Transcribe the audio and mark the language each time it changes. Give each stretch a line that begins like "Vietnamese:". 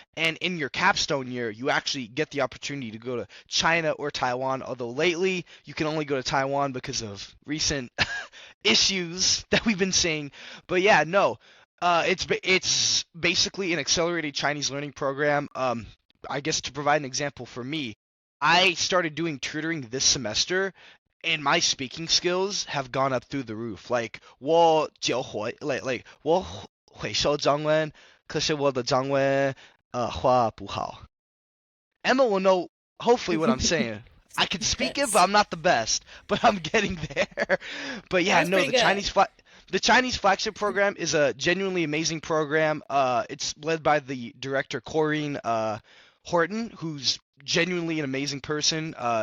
English: And in your capstone year, you actually get the opportunity to go to China or Taiwan, although lately you can only go to Taiwan because of recent issues that we've been seeing. But it's basically an accelerated Chinese learning program. I guess to provide an example for me, I started doing tutoring this semester, and my speaking skills have gone up through the roof.
Chinese: 我教会我会说中文，可是我的中文话不好。
English: Emma will know hopefully what I'm saying. I can speak it, but I'm not the best. But I'm getting there. But the Chinese flagship program is a genuinely amazing program. It's led by the director Corinne Horton, who's genuinely an amazing person.